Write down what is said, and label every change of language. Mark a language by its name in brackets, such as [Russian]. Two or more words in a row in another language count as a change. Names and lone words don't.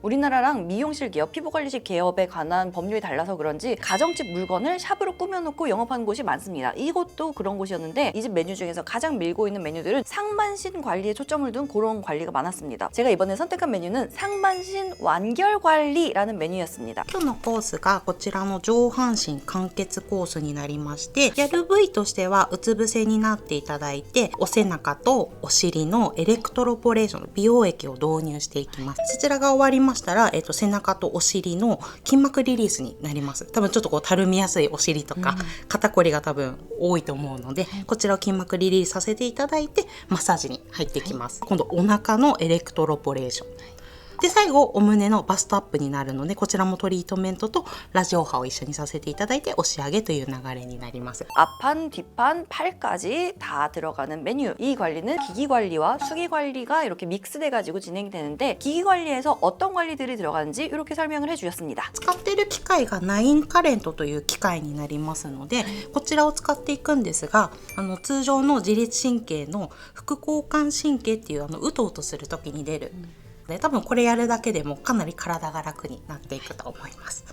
[Korean] 우리나라랑 미용실 기업, 피부관리실 기업에 관한 법률이 달라서 그런지 가정집 물건을 샵으로 꾸며놓고 영업하는 곳이 많습니다. 이곳도 그런 곳이었는데 이 집 메뉴 중에서 가장 밀고 있는 메뉴들은 상반신 관리에 초점을 둔 그런 관리가 많았습니다. 제가 이번에 선택한 메뉴는 상반신 완결 관리라는 메뉴였습니다. [Japanese] 今日のコースがこちらの上半身完結コースになりまして、やる部位としてはうつ伏せになっていただいて、お背中とお尻のエレクトロポレーション、美容液を導入していきます。そちらが終わりましたら、背中とお尻の筋膜リリースになります。多分ちょっとこうたるみやすいお尻とか、肩こりが多分多いと思うので、こちらを筋膜リリースさせていただいてマッサージに入っていきます。今度お腹のエレクトロポレーションで、最後お胸のバストアップになるので、こちらもトリートメントとラジオ波を一緒にさせていただいて押し上げという流れになります。 [Korean] 앞판, 뒷판, 팔까지 다 들어가는 메뉴. 이 관리는 기기 관리와 수기 관리가 이렇게 믹스돼 가지고 진행되는데, 기기 관리에서 어떤 관리들이 들어가는지 이렇게 설명을 해주셨습니다. [Japanese] 使っている機械がナインカレントという機械になりますので、こちらを使っていくんですが、通常の自律神経の副交感神経っていううとうとする時に出る、多分これやるだけでもかなり体が楽になっていくと思います。